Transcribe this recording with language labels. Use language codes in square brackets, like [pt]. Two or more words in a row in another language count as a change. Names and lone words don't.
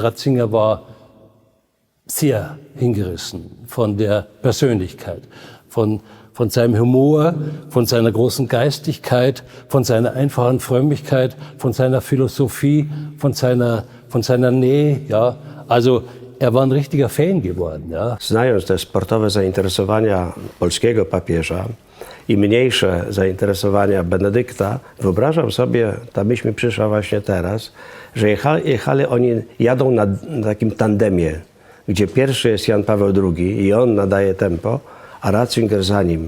[de] Ratzinger war sehr hingerissen von der Persönlichkeit, von seinem Humor, von seiner großen Geistigkeit, von seiner einfachen Frömmigkeit, von seiner Philosophie, von seiner Nähe. Ja. Also er war ein richtiger Fan geworden. Ja. [pl] Znając te sportowe zainteresowania polskiego papieża i mniejsze zainteresowania Benedykta, wyobrażam sobie, ta myśl mi przyszła właśnie teraz, że jechali oni, jadą na takim tandemie, gdzie pierwszy jest Jan Paweł II i on nadaje tempo, a Ratzinger za nim.